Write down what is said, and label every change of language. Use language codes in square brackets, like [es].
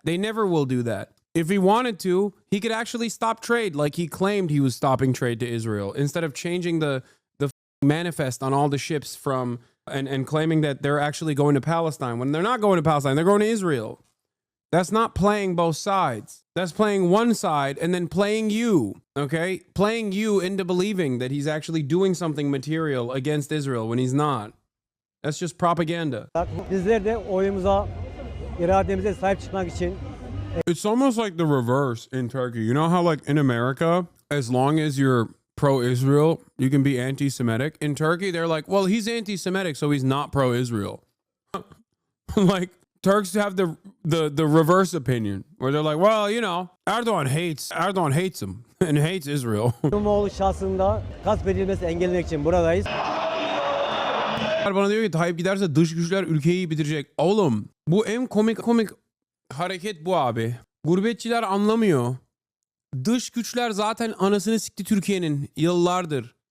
[en] They never will do that. If he wanted to, he could actually stop trade like he claimed he was stopping trade to Israel instead of changing the manifest on all the ships from and claiming that they're actually going to Palestine when they're not going to Palestine. They're going to Israel. That's not playing both sides. That's playing one side and then playing you, okay? Playing you into believing that he's actually doing something material against Israel when he's not. That's just propaganda. [tr] Bizler de oyumuza, irademize sahip çıkmak için [en] It's almost like the reverse in Turkey. You know how like in America, as long as you're pro-Israel, you can be anti-Semitic. In Turkey, they're like, well, he's anti-Semitic, so he's not pro-Israel. Like, Turks have the reverse opinion, where they're like, well, you know, Erdogan hates him and hates Israel. [tr] İmamoğlu şahsında gasp edilmesi engellemek için buradayız. Bana diyor ki Tayyip giderse dış güçler ülkeyi bitirecek. Oğlum bu en komik hareket bu abi. Gurbetçiler anlamıyor. Dış güçler zaten anasını sikti Türkiye'nin yıllardır.